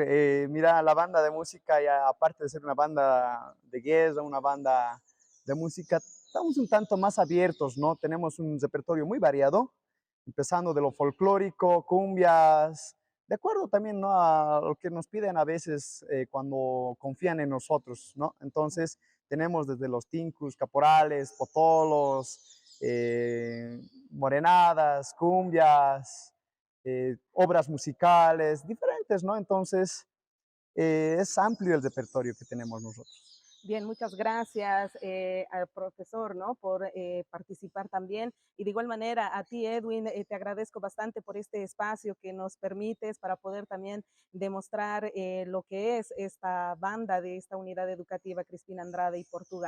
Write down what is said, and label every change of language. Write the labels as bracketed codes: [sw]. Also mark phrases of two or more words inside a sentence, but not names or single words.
[es] Mira, la banda de música, ya aparte de ser una banda de guerra, una banda de música, estamos un tanto más abiertos, ¿no? Tenemos un repertorio muy variado, empezando de lo folclórico, cumbias, de acuerdo también, ¿no? A lo que nos piden a veces cuando confían en nosotros, ¿no? Entonces, tenemos desde los tincus, caporales, potolos, morenadas, cumbias, obras musicales diferentes, ¿no? Entonces, es amplio el repertorio que tenemos nosotros. Bien, muchas gracias al profesor, ¿no? Por participar también. Y de igual manera a ti, Edwin, te agradezco bastante por este espacio que nos permites para poder también demostrar lo que es esta banda de esta unidad educativa Crispina Andrade y Portugal.